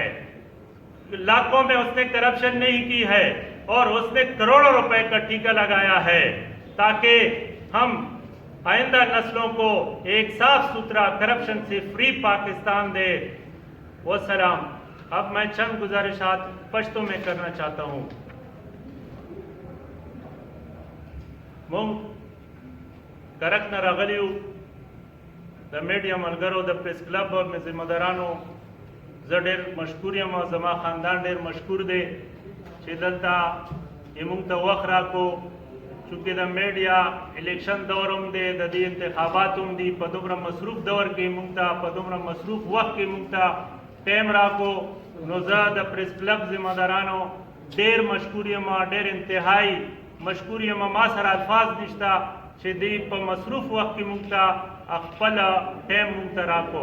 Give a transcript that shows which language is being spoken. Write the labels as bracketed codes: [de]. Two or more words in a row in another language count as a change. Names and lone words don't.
[ur] لاکھوں میں اس نے کرپشن نہیں کی ہے، اور اس نے کروڑوں روپے کا ٹھیکہ لگایا ہے تاکہ ہم آئندہ نسلوں کو ایک صاف ستھرا کرپشن سے فری پاکستان دے۔ والسلام۔ اب میں چند گزارشات پشتو میں کرنا چاہتا ہوں۔ [ps] مونږ کرک نه راغلي یو، د میډیا ملګرو، د پریس کلب او ذمه دارانو زه ډېر مشکور یم، او زما خاندان ډېر مشکور دی چې دلته یې مونږ ته وخت راکړو، چونکې د میډیا الیکشن دور هم دی، د دې انتخابات هم دي، په دومره مصروف دور کې مونږ ته، په دومره مصروف وخت کې مونږ ته ټایم راکړو، نو زه د پریس کلب ذمه دارانو ډېر مشکور یم، ډېر انتهایی مشکور یم، ما سره الفاظ نشته چې دوی په مصروف وخت کې مونږ ته خپل ټایم مونږ ته راکړو۔